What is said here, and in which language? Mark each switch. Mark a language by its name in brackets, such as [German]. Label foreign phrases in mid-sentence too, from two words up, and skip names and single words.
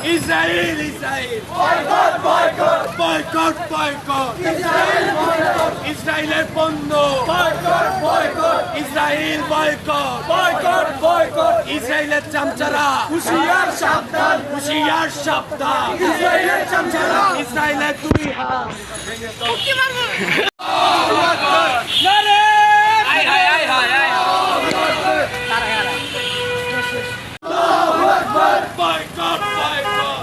[English] Israel, Israel. Boycott, boycott. Boycott, boycott. Israel boycott. [Bangla] ইসরায়েলের পণ্য [English] Boycott, boycott. [Bangla] ইসরায়েল বয়কট [English] Boycott, boycott. [Bangla] ইসরায়েলের চামচারা হুঁশিয়ার সাবধান। হুঁশিয়ার সাবধান ইসরায়েলের চামচারা। ইসরায়েলের দুই হাত [English] boycott boycott